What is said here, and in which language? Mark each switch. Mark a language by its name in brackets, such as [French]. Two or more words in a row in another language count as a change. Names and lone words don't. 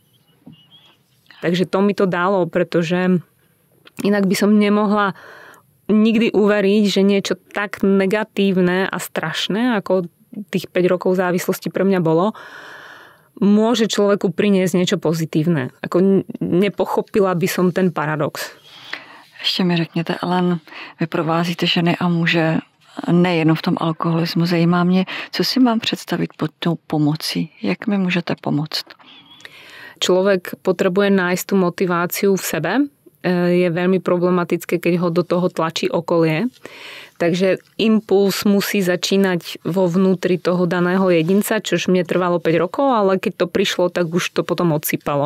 [Slovak] Takže to mi to dalo, pretože inak by som nemohla nikdy uveriť, že niečo tak negatívne a strašné, ako tých 5 rokov závislosti pre mňa bolo, môže človeku priniesť niečo pozitívne. Ako nepochopila by som ten paradox. [Czech] Ještě mi řekněte, Ellen, vy provázíte ženy a muže nejenom v tom alkoholismu. Zajímá mě, co si mám představit pod tou pomocí. Jak mi můžete pomoct? [Slovak] Človek potrebuje nájsť tú motiváciu v sebe. Je veľmi problematické, keď ho do toho tlačí okolie. Takže impuls musí začínať vo vnútri toho daného jedinca, čož mne trvalo 5 rokov, ale keď to prišlo, tak už to potom odsypalo.